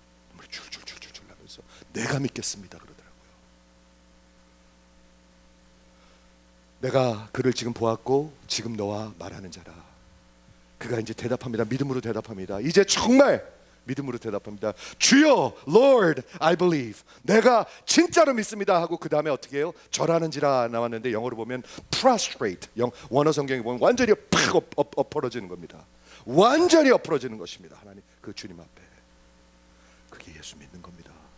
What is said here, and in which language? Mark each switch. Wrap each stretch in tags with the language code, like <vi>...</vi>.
<ko>눈물이 줄줄줄줄 나면서 내가 믿겠습니다 그러더라고요. 내가 그를 지금 보았고 지금 너와 말하는 자라. 그가 이제 대답합니다. 믿음으로 대답합니다. 이제 정말 믿음으로 대답합니다. 주여,</ko> <en>Lord, I believe.</en> <ko>내가 진짜로 믿습니다 하고 그 다음에 어떻게 해요? 절하는지라 나왔는데 영어로 보면 prostrate. 원어 성경에 보면 완전히 팍 엎어지는 겁니다. 완전히 엎어지는 것입니다. 하나님, 그 주님 앞에. 그게 예수 믿는 겁니다.</ko>